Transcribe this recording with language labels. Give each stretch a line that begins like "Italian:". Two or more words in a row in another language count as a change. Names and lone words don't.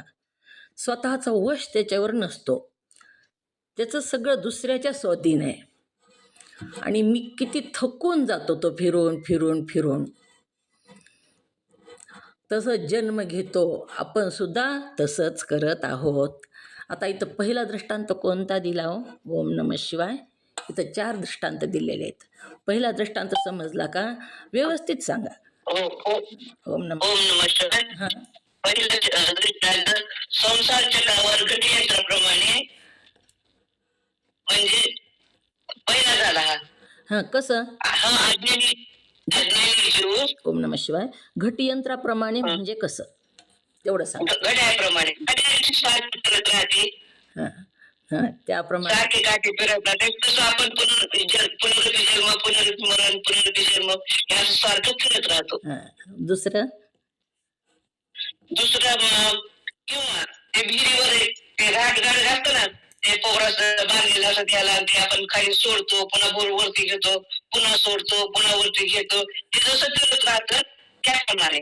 Marathi: स्वतःचा वश त्याच्यावर नसतो, त्याचं सगळं दुसऱ्याच्या स्वाधीन आहे. आणि मी किती थकून जातो तो फिरून फिरून फिरून. तसं जन्म घेतो, आपण सुद्धा तसंच करत आहोत. आता इथं पहिला दृष्टांत कोणता दिला हो?
Sanskrit: ओम नमः शिवाय.
Marathi: इथं 4 दृष्टांत दिलेले आहेत. पहिला दृष्टांत समजला का? व्यवस्थित सांगा.
Sanskrit: ओम नमः शिवाय.
Marathi: हां पहिलं दृष्टांत संसार चक्रावर घटयंत्राप्रमाणे, म्हणजे पहिला झाला हां कसं? हा अज्ञानी जीव
Sanskrit: ओम नमः शिवाय.
Marathi: घटयंत्राप्रमाणे म्हणजे कसं, तेवढं सांगा. घड्याप्रमाणे घड्याची सारखी फिरत राहते, हां हां त्याप्रमाणे सारखी काठी फिरत राहते. तसं आपण पुनर्जन्म पुनर्जन्म हे असं सारखं फिरत राहतो. हां. दुसरं किंवा ते विहिरीवर ते घाटघाट घालतं ना, ते पोहराचं बांधलेलं असं त्याला, ते आपण खाली सोडतो, पुन्हा बोर वरती घेतो, पुन्हा सोडतो, पुन्हा वरती घेतो, ते जसं फिरत राहतं त्याप्रमाणे.